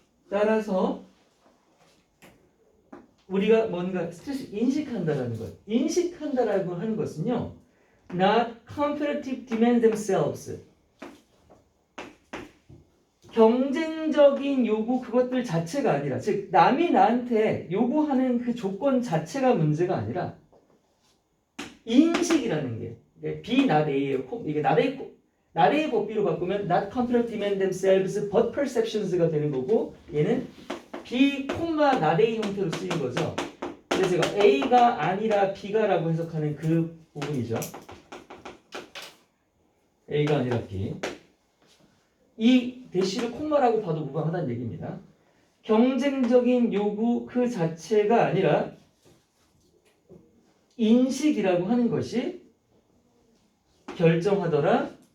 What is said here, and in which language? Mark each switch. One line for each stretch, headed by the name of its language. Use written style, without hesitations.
Korean: 따라서 우리가 뭔가 스트레스 인식한다라는 것. 인식한다라고 하는 것은요.
English: Not competitive demand themselves.
Korean: 경쟁적인 요구 그것들 자체가 아니라 즉 남이 나한테 요구하는 그 조건 자체가 문제가 아니라 인식이라는 게 be not A예요.
English: 이게 not A 법비로 바꾸면 not competitive demand themselves but perceptions가
Korean: 되는 거고 얘는
English: B, not A
Korean: 형태로 쓰인 거죠. 그래서 제가 A가 아니라 B가라고 해석하는 그 부분이죠. A가 아니라 B. 이 대시를 콤마라고 봐도 무방하다는 얘기입니다. 경쟁적인 요구 그 자체가 아니라 인식이라고 하는 것이 결정하더라.